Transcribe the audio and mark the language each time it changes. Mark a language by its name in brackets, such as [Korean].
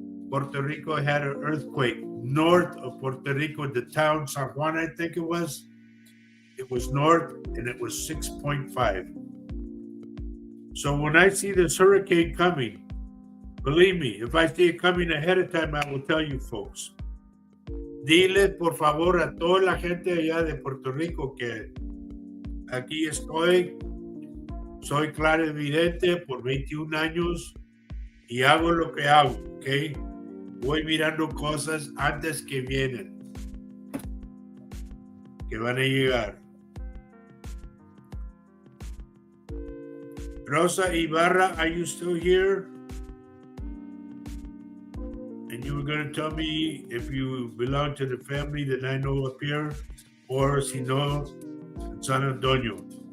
[English] Puerto Rico had an earthquake north of Puerto Rico, the town San Juan, I think it was. It was north, and it was 6.5. So when I see this hurricane coming, believe me, if I see it coming ahead of time, I will tell you folks. [Spanish] Dile, por favor, a toda la gente allá de Puerto Rico que aquí estoy. Soy clarividente por 21 años y hago lo que hago, ¿ok? Voy mirando cosas antes que vienen, que van a llegar. [English] Rosa Ibarra, are you still here? And you were going to tell me if you belong to the family that I know up here, or [Spanish] si no, [English] San Antonio.